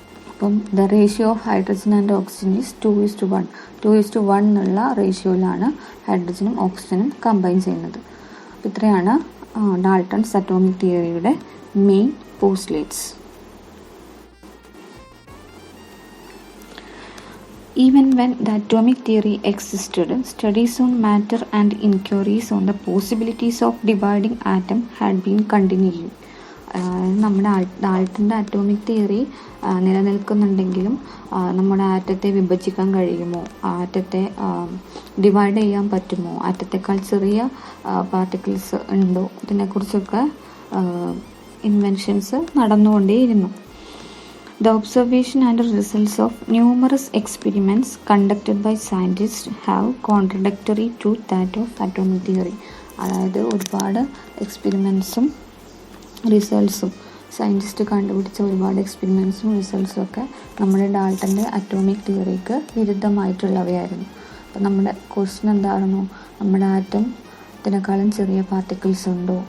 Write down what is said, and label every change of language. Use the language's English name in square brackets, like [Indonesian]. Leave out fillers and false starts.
[Malayalam] അപ്പം [English] The ratio of hydrogen and oxygen is 2:1. [Malayalam] 2:1 എന്നുള്ള റേഷ്യോയിലാണ് ഹൈഡ്രജനും ഓക്സിജനും കമ്പൈൻ ചെയ്യുന്നത്. അപ്പോൾ ഇത്രയാണ് Dalton's atomic തിയറിയുടെ main postulates. [English] Even when the atomic theory existed, studies on matter and inquiries on the possibilities of dividing atom had been continuing. [Malayalam] നമ്മുടെ ഡാൾട്ടൻ്റെ atomic theory നിലനിൽക്കുന്നുണ്ടെങ്കിലും നമ്മുടെ ആറ്റത്തെ വിഭജിക്കാൻ കഴിയുമോ, ആറ്റത്തെ ഡിവൈഡ് ചെയ്യാൻ പറ്റുമോ, ആറ്റത്തെക്കാൾ ചെറിയ പാർട്ടിക്കിൾസ് ഉണ്ടോ, ഇതിനെക്കുറിച്ചൊക്കെ inventions നടന്നുകൊണ്ടേയിരുന്നു. [English] The observation and results of numerous experiments conducted by scientists have contradictory to that of atomic theory. [Malayalam] അതായത് ഒരുപാട് എക്സ്പെരിമെൻറ്റ്സും റിസൾട്ട്സും സയൻറ്റിസ്റ്റ് കണ്ടുപിടിച്ച ഒരുപാട് എക്സ്പെരിമെൻറ്റ്സും റിസൾട്ട്സും ഒക്കെ നമ്മുടെ ഡാൾട്ടൻ്റെ അറ്റോമിക് തിയറിക്ക് വിരുദ്ധമായിട്ടുള്ളവയായിരുന്നു. അപ്പോൾ നമ്മുടെ ക്വസ്റ്റ്യൻ എന്തായിരുന്നു? നമ്മുടെ ആറ്റത്തിനേക്കാളും ചെറിയ പാർട്ടിക്കിൾസ് ഉണ്ടോ?